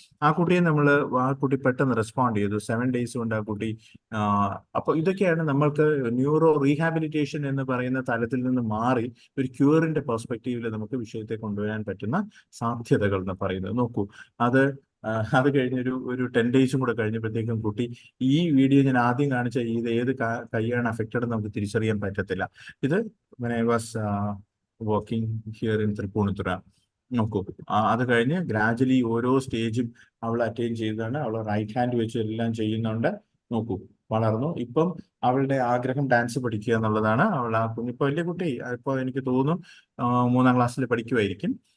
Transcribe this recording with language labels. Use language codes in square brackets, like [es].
[ml] ആ കുട്ടി പെട്ടെന്ന് റെസ്പോണ്ട് ചെയ്തു. 7 days കൊണ്ട് ആ കുട്ടി അപ്പോൾ ഇതൊക്കെയാണ് നമ്മൾക്ക് ന്യൂറോ റീഹാബിലിറ്റേഷൻ എന്ന് പറയുന്ന തലത്തിൽ നിന്ന് മാറി ഒരു ക്യൂറിന്റെ പെർസ്പെക്റ്റീവിൽ നമുക്ക് വിഷയത്തെ കൊണ്ടുവരാൻ പറ്റുന്ന സാധ്യതകൾ എന്ന് പറയുന്നത്. നോക്കൂ, അത് കഴിഞ്ഞൊരു 10 days കൂടെ കഴിഞ്ഞപ്പോഴത്തേക്കും കുട്ടി, ഈ വീഡിയോ ഞാൻ ആദ്യം കാണിച്ച ഇത് ഏത് കൈയാണ് അഫക്റ്റഡ് നമുക്ക് തിരിച്ചറിയാൻ പറ്റത്തില്ല. ഇത് [en] when I was working here in Tripunithura. [ml] നോക്കൂ, അത് കഴിഞ്ഞ് ഗ്രാജുവലി ഓരോ സ്റ്റേജും അവൾ അറ്റൈൻ ചെയ്തതാണ്. അവൾ റൈറ്റ് ഹാൻഡ് വെച്ച് എല്ലാം ചെയ്യുന്നുണ്ട്. നോക്കൂ, വളർന്നു. ഇപ്പം അവളുടെ ആഗ്രഹം ഡാൻസ് പഠിക്കുക എന്നുള്ളതാണ്. ഇപ്പൊ വലിയ കുട്ടി, ഇപ്പൊ എനിക്ക് തോന്നുന്നു 3-ാം ക്ലാസ്സിൽ പഠിക്കുമായിരിക്കും.